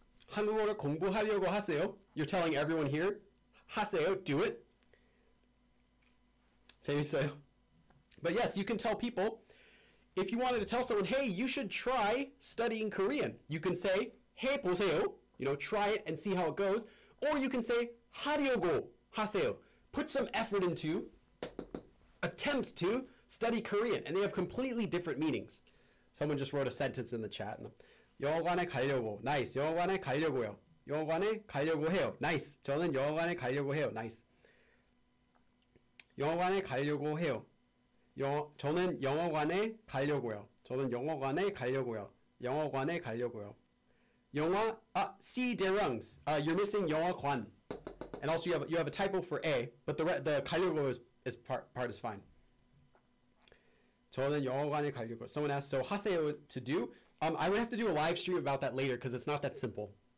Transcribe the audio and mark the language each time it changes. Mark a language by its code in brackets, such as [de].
[ko] 한국어를 공부하려고 하세요. [en] You're telling everyone here, 하세요, do it. [ko] 재밌어요. [en] But yes, you can tell people, if you wanted to tell someone, hey, you should try studying Korean. You can say, [ko] 해보세요. [en] You know, try it and see how it goes. Or you can say, [ko] 하려고 하세요. [en] Put some effort into, attempt to study Korean. And they have completely different meanings. Someone just wrote a sentence in the chat. [ko] 영어관에 가려고. Nice. 영어관에 가려고요. 영어관에 가려고 해요. Nice. 저는 영어관에 가려고 해요. Nice. 영어관에 가려고 해요. 저는 영어관에 가려고요. 저는 영어관에 가려고요. 영어관에 가려고요. 영화, C 대rungs. [en] You're missing 영화관. And also you have a typo for A, but the 가려고 is part is fine. [ko] 저는 영화관에 가려고. [en] Someone asked, so 하세요 to do. I would have to do a live stream about that later because it's not that simple.